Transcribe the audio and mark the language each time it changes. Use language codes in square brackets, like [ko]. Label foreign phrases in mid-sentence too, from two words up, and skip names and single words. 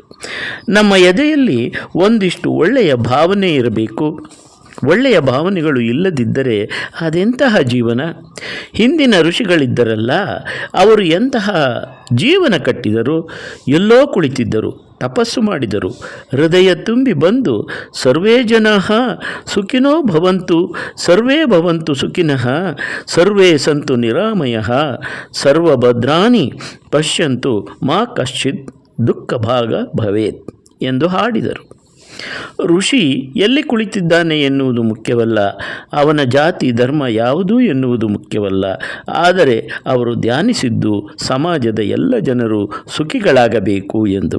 [kn] ನಮ್ಮ ಎದೆಯಲ್ಲಿ ಒಂದಿಷ್ಟು ಒಳ್ಳೆಯ ಭಾವನೆ ಇರಬೇಕು. ಒಳ್ಳೆಯ ಭಾವನೆಗಳು ಇಲ್ಲದಿದ್ದರೆ ಅದೆಂತಹ ಜೀವನ? ಹಿಂದಿನ ಋಷಿಗಳಿದ್ದರಲ್ಲ, ಅವರು ಎಂತಹ ಜೀವನ ಕಟ್ಟಿದರು. ಎಲ್ಲೋ ಕುಳಿತಿದ್ದರು, ತಪಸ್ಸು ಮಾಡಿದರು. ಹೃದಯ ತುಂಬಿ ಬಂದು [sa] ಸರ್ವೇ ಜನಃ ಸುಖಿನೋ ಭವಂತು, ಸರ್ವೇ ಭವಂತು ಸುಖಿನಃ, ಸರ್ವೇ ಸಂತು ನಿರಾಮಯಃ, ಸರ್ವಭದ್ರಾಣಿ ಪಶ್ಯಂತು ಮಾ ಕಶ್ಚಿತ್ ದುಃಖ ಭಾಗ ಭವೇತ್ [kn] ಎಂದು ಹಾಡಿದರು. ಋಷಿ ಎಲ್ಲಿ ಕುಳಿತಿದ್ದಾನೆ ಎನ್ನುವುದು ಮುಖ್ಯವಲ್ಲ, ಅವನ ಜಾತಿ ಧರ್ಮ ಯಾವುದು ಎನ್ನುವುದು ಮುಖ್ಯವಲ್ಲ. ಆದರೆ ಅವರು ಧ್ಯಾನಿಸಿದ್ದು ಸಮಾಜದ ಎಲ್ಲ ಜನರು ಸುಖಿಗಳಾಗಬೇಕು ಎಂದು.